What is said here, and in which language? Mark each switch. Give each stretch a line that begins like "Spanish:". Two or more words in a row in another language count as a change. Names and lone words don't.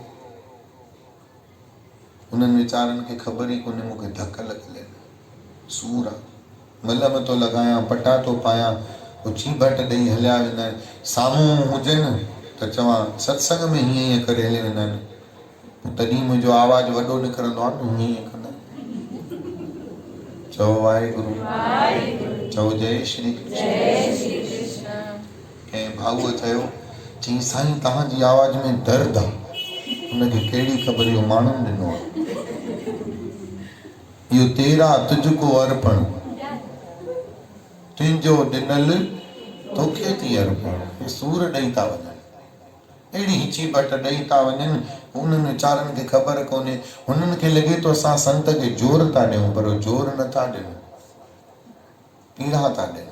Sindhi: उन्हनि वीचारनि खे ख़बर ई कोन्हे मूंखे धक लॻल आहिनि, सूर आहे, मलम थो लॻायां, पटा थो पायां, पोइ चीभट ॾेई हलिया वेंदा आहिनि। साम्हूं हुजनि त चवां सत्संग में हीअं हीअं करे हली वेंदा आहिनि, तॾहिं मुंहिंजो आवाज़ु वॾो निकिरंदो आहे न, हीअं कंदा आहिनि। चओ वाहेगुरु। चओ जय श्री कृष्ण। कंहिं भाऊअ चयो, चई साईं तव्हांजी आवाज़ में दर्द आहे। उनखे कहिड़ी ख़बर, इहो माण्हुनि ॾिनो आहे।
Hindi: इहो तेरा तुझको अर्पण,
Sindhi: तुंहिंजो ॾिनल तोखे थी अर्पण। सूर ॾेई था वञनि, अहिड़ी हिची बट ॾेई था वञनि, उन्हनि वीचारनि खे ख़बर कोन्हे। हुननि खे लॻे थो असां संत खे जोर था ॾियूं, पर जोर नथा ॾियूं, पीड़ा था ॾियूं।